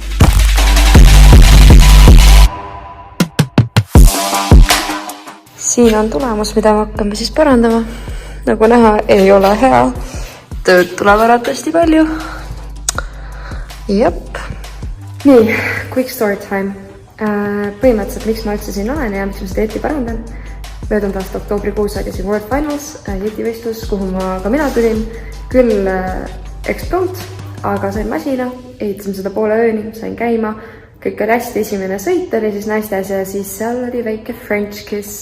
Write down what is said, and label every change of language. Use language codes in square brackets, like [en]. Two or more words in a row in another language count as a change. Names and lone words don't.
[et] Siin on tulemus, mida me hakkame siis parandama. Nagu näha, ei ole hea. Tööd tuleb ära tõesti palju. Jep. Nii, [en] quick story time. [et] Põhimõtteliselt, miks ma üldse siin olen ja miks ma seda jeti parandan. Möödunud aasta oktoobrikuus saadi siin [en] World Finals [et] jetivestlus, kuhu ma ka mina tulin. Küll X-Pront, aga sain masina. Ehitasime seda poole ööni, sain käima. Kõik oli hästi, esimene sõit oli siis naistes ja siis seal oli väike [en] French kiss.